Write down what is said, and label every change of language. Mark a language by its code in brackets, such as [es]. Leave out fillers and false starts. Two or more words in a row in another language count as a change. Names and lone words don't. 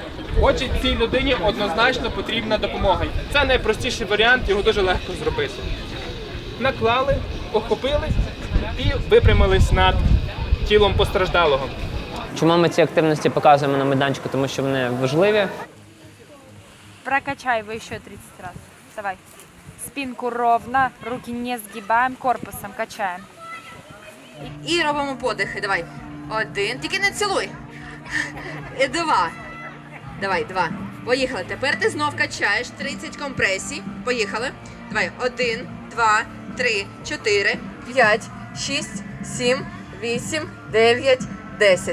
[uk] Отже, цій людині однозначно потрібна допомога. Це найпростіший варіант, його дуже легко зробити. Наклали, охопились і випрямились над тілом постраждалого. Чому ми ці активності показуємо на майданчику? Тому що вони важливі. [ru] Прокачай его еще 30 раз. Давай. Спинку ровно, руки не сгибаем, корпусом качаем. [uk] І робимо подихи. Давай. 1. Тільки не цілуй. І 2. Давай, 2. Поїхали. Тепер ти знов качаєш 30 компресій. Поїхали. Давай. 1, 2, 3, 4, 5, 6, 7, 8, 9, 10.